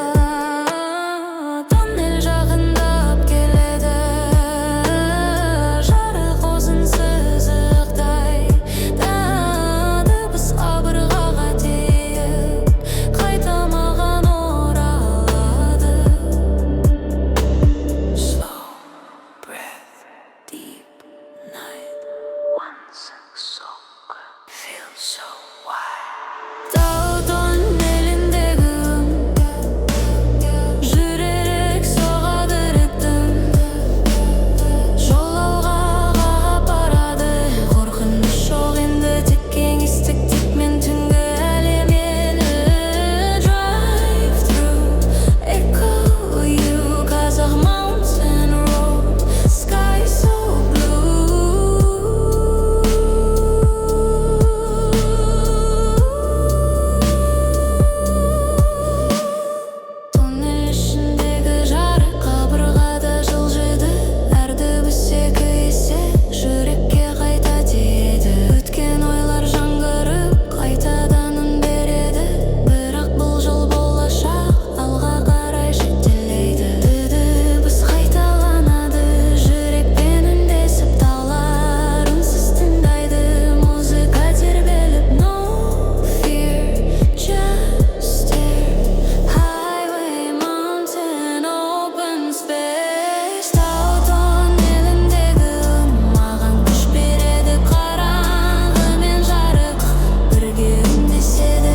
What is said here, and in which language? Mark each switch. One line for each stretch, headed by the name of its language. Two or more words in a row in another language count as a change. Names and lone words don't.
Kazakh: Тоннель жақындап келеді, жарық ұзын сызықтай. Дыбыс қабырғаға тиіп, қайта маған оралады.
English: Slow breath, deep night, one soak, feel so wide.
Kazakh: Тау тоннеліндегі жүререк соғады ритм. Жол алға қарап барады, қорқыныш жоқ енді, тек кеңістік, тек мен түнгі әлем ені.
English: Drive through, echo you, Kazakh mountain road, sky so
Kazakh: Тоннель ішіндегі жарық қабырғада жылжиды. Әр дыбыс екі есе жүрекке қайта тиеді. Өткен ойлар жаңғырып қайтадан үн береді. Бірақ бұл жол болашақ алға қарай жетелейді. Дыбыс қайталанады, жүрекпен үндесіп, таулар үнсіз тыңдайды. Музыка тербеліп,
English: no fear, just stare. Highway, mountain, open space.
Kazakh: Тау тоннеліндегі үн маған күш береді. Қараңғы мен жарық бірге үндеседі.